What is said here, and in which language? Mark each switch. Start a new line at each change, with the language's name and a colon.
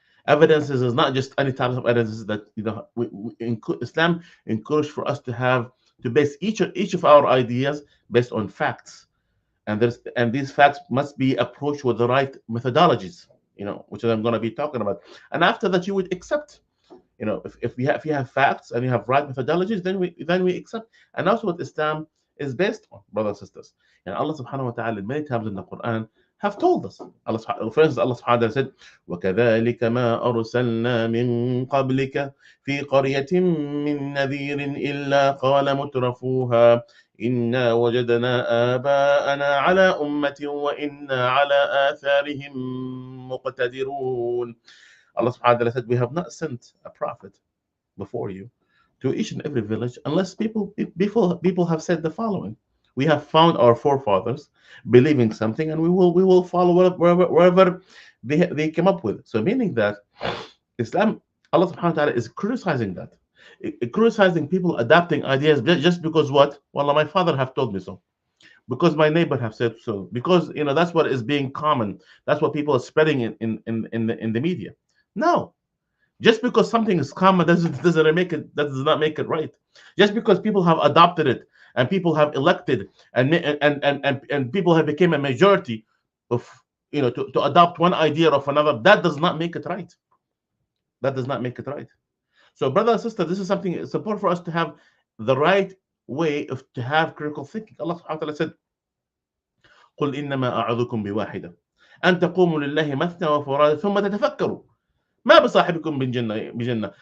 English: Evidences is not just any type of evidences that Islam encouraged for us to base each of our ideas based on facts, and these facts must be approached with the right methodologies, which I'm going to be talking about. And after that, you would accept. If you have facts and you have right methodologies, then we accept. And that's what Islam is based on, brothers and sisters. And Allah subhanahu wa ta'ala many times in the Quran have told us. For instance, Allah subhanahu wa ta'ala said,
Arabic: وَكَذَلِكَ مَا أَرْسَلْنَا مِن قَبْلِكَ فِي قَرْيَةٍ مِّن نَذِيرٍ إِلَّا قَالَ مُتْرَفُوهَا إِنَّا وَجَدْنَا آبَاءَنَا عَلَى أُمَّةٍ وَإِنَّا عَلَى آثَارِهِم مُقْتَدِرُونَ.
English: Allah subhanahu wa ta'ala said, we have not sent a prophet before you to each and every village unless people have said the following: we have found our forefathers believing something, and we will follow wherever they came up with. So meaning that Islam, Allah subhanahu wa ta'ala is criticizing that. Criticizing people adapting ideas just because what? Well, my father have told me so. Because my neighbor have said so. Because that's what is being common. That's what people are spreading in the media. No, just because something is common does not make it right. Just because people have adopted it and people have elected and people have become a majority of to adopt one idea of another, that does not make it right. That does not make it right. So, brother and sister, this is something. It's important for us to have the right way to have critical thinking. Allah subhanahu wa ta'ala said,
Arabic: قل إنما أعظكم بواحدة أن تقوموا لله مثنى وفرادى ثم تتفكروا ما بصاحبكم بجنة.